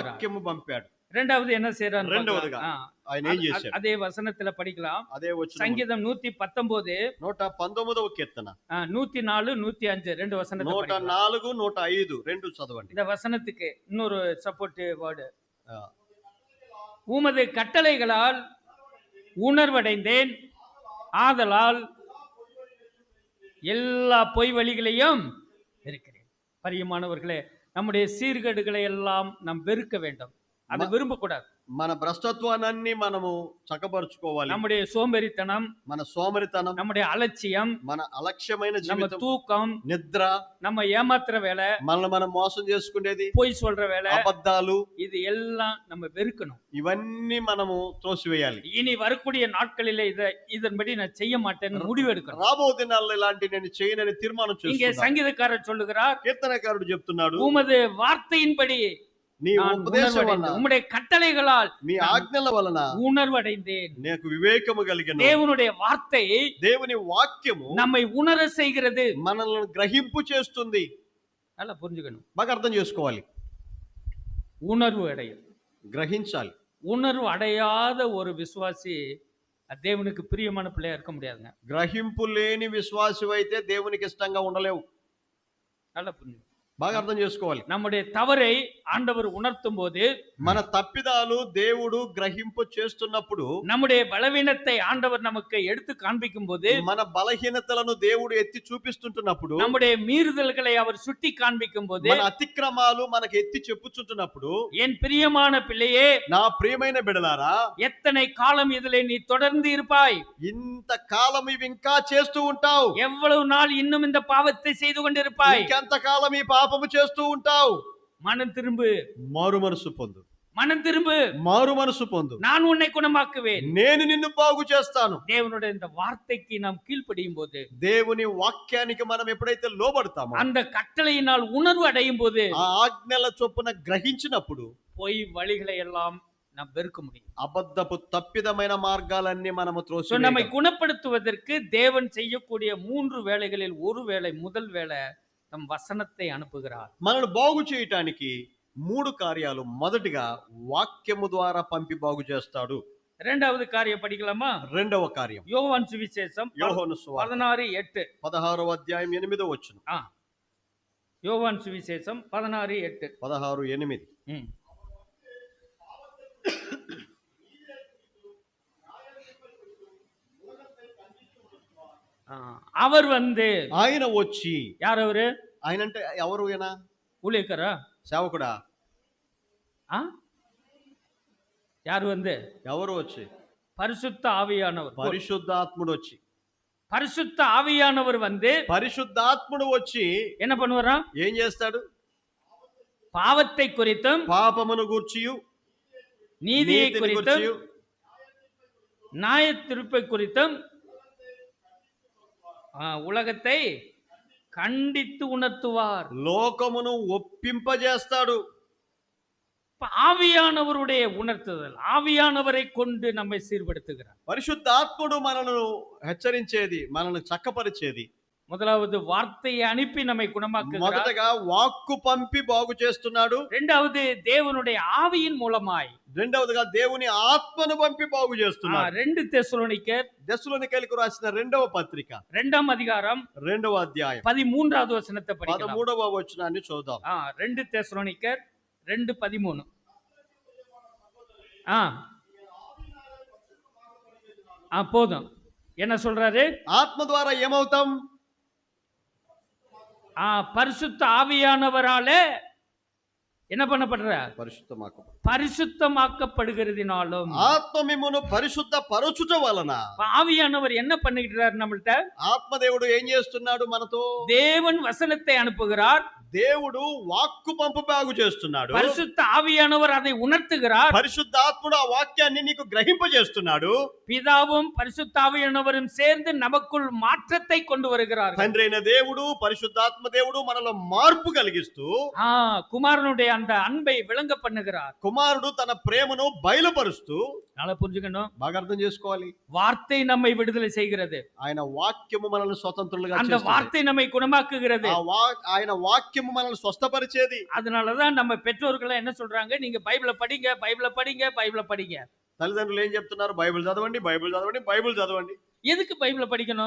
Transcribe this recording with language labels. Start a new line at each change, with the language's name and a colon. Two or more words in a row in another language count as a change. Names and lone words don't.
Telugu: వాక్యము పంపాడు.
Tamil: இரண்டாவது என்ன செய்றார்?
Telugu: రెండవదిగా ఆయన ఏం చేశాడు?
Tamil: அதே వచనத்துல படிக்கலாம்.
Telugu: అదే వచనం
Tamil: సంగీతం 119
Telugu: 119వ కీర్తన
Tamil: 104 105 రెండు వசனத்தை படிக்கலாம்.
Telugu: 104 105 రెండు చదవండి.
Tamil: இந்த வசனத்துக்கு இன்னொரு சப்போர்ட் வேர்டு. ఆ, உமது கட்டளைகளால் உணர்வடைந்தேன், ஆதலால் எல்லா பொய் வழிகளையும் வெறுக்கிறேன். பிரியமானவர்களே, நம்முடைய சீர்கேடுகளை எல்லாம் நாம் வெறுக்க வேண்டும். அதை விரும்பக்கூடாது.
Telugu: మన భ్రష్టత్వాన్ని మనము చక్కపరుచుకోవాలి.
Tamil: நம்முடைய சோம்பேறித்தனம்,
Telugu: మన సోమరితనం,
Tamil: நம்முடைய அலட்சியம்,
Telugu: మన అలక్ష్యమైన
Tamil: நம்ம
Telugu: జీవితం,
Tamil: தூக்கம்,
Telugu: నిద్ర,
Tamil: நம்ம ஏமாத்துற வேலை,
Telugu: మనల్ని మనం మోసం చేసుకునేది,
Tamil: பொய் சொல்ற வேலை,
Telugu: అబద్ధాలు,
Tamil: இது எல்லாம் நம்ம வெறுக்கணும்.
Telugu: ఇవన్నీ మనము త్రోసివేయాలి.
Tamil: இனி வரக்கூடிய நாட்களிலே இதன்படி நான் செய்ய மாட்டேன்னு முடிவு எடுக்கணும்.
Telugu: రాబో దినాల్లో ఇలాంటి నేను చేయనని తీర్మానం
Tamil: இங்கே
Telugu: చేసుకున్నాను.
Tamil: சங்கீதக்காரர் சொல்லுகிறார்,
Telugu: కీర్తనకారుడు చెప్తున్నాడు,
Tamil: உமது வார்த்தையின்படி
Telugu: నీ
Tamil: நான்
Telugu: ఉపదేశం వలన,
Tamil: உணர்வடைந்தேன், உம்முடைய கட்டளைகளால்
Telugu: మీ ఆజ్ఞల వలన
Tamil: உணர்வடைந்தேன்.
Telugu: నాకు వివేకము కలిగెను.
Tamil: தேவனுடைய வார்த்தை
Telugu: దేవుని వాక్యము
Tamil: நம்மை உணர செய்கிறது.
Telugu: మనల్ని గ్రహింపు చేస్తుంది.
Tamil: நல்லா புரிஞ்சுக்கணும்.
Telugu: బాగా అర్థం చేసుకోవాలి.
Tamil: உணர்வு அடையும்.
Telugu: గ్రహించాలి.
Tamil: உணர்வு அடையாத ஒரு விசுவாசி தேவனுக்கு பிரியமான பிள்ளையா இருக்க முடியாதுங்க.
Telugu: గ్రహింపు లేని విశ్వాసి అయితే దేవునికి ఇష్టంగా ఉండలేవు.
Tamil: நல்லா புரிஞ்சு.
Telugu: బాగా అర్థం చేసుకోవాలి.
Tamil: நம்முடைய தவறை ஆண்டவர் உணர்த்தும் போது,
Telugu: మన తప్పిదాలు దేవుడు గ్రహింపు చేస్తున్నప్పుడు,
Tamil: நம்முடைய பலவீனத்தை ஆண்டவர் நமக்கு எடுத்து காண்பிக்கும் போது,
Telugu: మన బలహీనతలను దేవుడు ఎత్తి చూపిస్తుంటున్నప్పుడు,
Tamil: நம்முடைய மீறுதல்களை அவர் சுட்டி காண்பிக்கும் போது,
Telugu: మన అతిక్రమాలు మనకు ఎత్తి చెప్పుచుంటున్నప్పుడు,
Tamil: என் பிரியமான பிள்ளையே,
Telugu: నా ప్రియమైన బిడలారా,
Tamil: எத்தனை காலம் இதிலே நீ தொடர்ந்து இருப்பாய்?
Telugu: ఇంత కాలం ఇవి ఇంకా చేస్తూ ఉంటావు.
Tamil: எவ்வளவு நாள் இன்னும் இந்த பாவத்தை செய்து கொண்டிருப்பாய்?
Telugu: ఇంకెంత కాలం ఈ పాపము చేస్తూ ఉంటావు.
Tamil: மனம் திரும்பு,
Telugu: మారు మనసు పొందు,
Tamil: மனம் திரும்பு,
Telugu: మారు మనసు పొందు,
Tamil: நான் உன்னை குணமாக்குவேன்.
Telugu: నేను నిన్ను బాగు చేస్తాను.
Tamil: தேவனுடைய இந்த வார்த்தைக்கு நாம் கீழ்ப்படியும் போது,
Telugu: దేవుని వాక్యానికి మనం ఎప్పుడైతే లోబడతామో,
Tamil: அந்த கட்டளையினால் உணர்வு அடையும் போது,
Telugu: ఆ ఆజ్ఞల చొప్పున గ్రహించినప్పుడు,
Tamil: பொய் வழிகளை எல்லாம் நாம் வெறுக்க முடியும்.
Telugu: అబద్ధపు తప్పిదమైన మార్గాలన్నీ మనము
Tamil: So, நம்மை
Telugu: త్రోసి
Tamil: குணப்படுத்துவதற்கு தேவன் செய்யக்கூடிய 3 வேளைகளில் ஒரு வேளை, முதல் வேளை தம் வசனத்தை அனுப்புகிறார்.
Telugu: మనల్ని బాగు చేయటానికి 3 కార్యాలు. మొదటిగా వాక్యము ద్వారా పంపి బాగు చేస్తాడు.
Tamil: இரண்டாவது காரியம் படிக்கலாமா?
Telugu: రెండవ కార్యం
Tamil: யோவான் சுவிசேஷம்
Telugu: యోహాను సువార్త 16:8. 16వ అధ్యాయం 8వ వచనం.
Tamil: யோவான் சுவிசேஷம் 16:8. 16:8. அவர் வந்து,
Telugu: ఆయన వచ్చి,
Tamil: யார் அவரு?
Telugu: ఆయన అంటే ఎవరు? ఈయన
Tamil: ஊழியக்காரா?
Telugu: సేవకుడా?
Tamil: யார் வந்து?
Telugu: ఎవరు వచ్చి?
Tamil: பரிசுத்த ஆவியானவர்.
Telugu: పరిశుద్ధాత్ముడు వచ్చి.
Tamil: பரிசுத்த ஆவியானவர் வந்து
Telugu: పరిశుద్ధాత్ముడు వచ్చి
Tamil: என்ன பண்ணுவாரா?
Telugu: ఏం చేస్తాడు?
Tamil: பாவத்தை குறித்தும்,
Telugu: పాపమును గూర్చియు,
Tamil: நீதியை
Telugu: నీతిని
Tamil: குறித்தும்,
Telugu: గూర్చియు,
Tamil: நியாய தீர்ப்பை குறித்தும் உலகத்தை கண்டித்து உணர்த்துவார்.
Telugu: లోకమును ఒప్పింపజేస్తాడు.
Tamil: ஆவியானவருடைய உணர்த்துதல், ஆவியானவரை கொண்டு நம்மை சீர்படுத்துகிறார்.
Telugu: పరిశుద్ధాత్ముడు మనల్ని హెచ్చరించేది, మనల్ని చక్కపరిచేది.
Tamil: முதலாவது வார்த்தையை அனுப்பி நம்மை குணமாக்குகிறார்.
Telugu: మొదటగా వాక్కు పంపి బాగు చేస్తున్నాడు.
Tamil: இரண்டாவது தேவனுடைய ஆவியின் மூலமாய்,
Telugu: రెండవదిగా దేవుని ఆత్మను పంపి బాగు చేస్తున్నాడు.
Tamil: 2 தெசலோனிக்கர்
Telugu: దెస్సలోనికైలకు రాసిన రెండవ పత్రిక
Tamil: 2ஆம் அதிகாரம்
Telugu: రెండవ అధ్యాయం
Tamil: 13வது వచனத்தை படிக்கலாம்.
Telugu: 13వ వచనాన్ని చూద్దాం.
Tamil: 2 தெசலோனிக்கர் 2:13. போதும். என்ன சொல்றாரு?
Telugu: ఆత్మ ద్వారా ఏమవుతాం?
Tamil: பரிசுத்த ஆவியானவராலே என்ன பண்ணப்படுற? பரிசுத்தமாக்கப்படுகிறதினாலும்.
Telugu: ఆత్మ మిమ్మును పరిశుద్ధ పరచుట వలన.
Tamil: ஆவியானவர் என்ன பண்ணிக்கிறார் நம்மள்ட்ட?
Telugu: ఆత్మదేవుడు ఏం చేస్తున్నాడు మనతో?
Tamil: தேவன் வசனத்தை அனுப்புகிறார்.
Telugu: దేవుడు వాక్కు పంపు బాగు చేస్తున్నాడు.
Tamil: பரிசுத்த ஆவியானவர் அதை உணர்த்துகிறார்.
Telugu: పరిశుద్ధాత్ముడు ఆ వాక్యాన్ని నీకు గ్రహింపజేస్తున్నాడు.
Tamil: பிதாவும் பரிசுத்த ஆவியானவரும் சேர்ந்து நமக்குள் மாற்றத்தை கொண்டு வருகிறார்கள்.
Telugu: తండ్రి అయిన దేవుడు, పరిశుద్ధాత్మ దేవుడు మనలో మార్పు కలిగిస్తూ
Tamil: కుమారునుடைய அந்த அன்பை விளங்க பண்ணுகிறார்.
Telugu: కుమారుడు తన ప్రేమను బయలుపరుస్తూ.
Tamil: நல்லா புரிஞ்சுக்கணும்,
Telugu: బాగా అర్థం చేసుకోవాలి.
Tamil: வார்த்தை நம்மை விடுதலை செய்கிறது.
Telugu: ఆయన వాక్యము మనల్ని స్వతంత్రులుగా
Tamil: அந்த வார்த்தை நம்மை குணமாக்குகிறது.
Telugu: ఆయన వాక్యము మనల్ని స్వస్థపరిచేది.
Tamil: அதனாலதான் நம்ம பெற்றோர்கள் என்ன சொல்றாங்க? நீங்க பைபிளை படிங்க, பைபிளை படிங்க, பைபிளை படிங்க.
Telugu: తల్లిదండ్రులు ఏం చెప్తున్నారు? బైబిల్ చదవండి, బైబిల్ చదవండి, బైబిల్ చదవండి.
Tamil: எதுக்கு பைபிளை படிக்கணும்?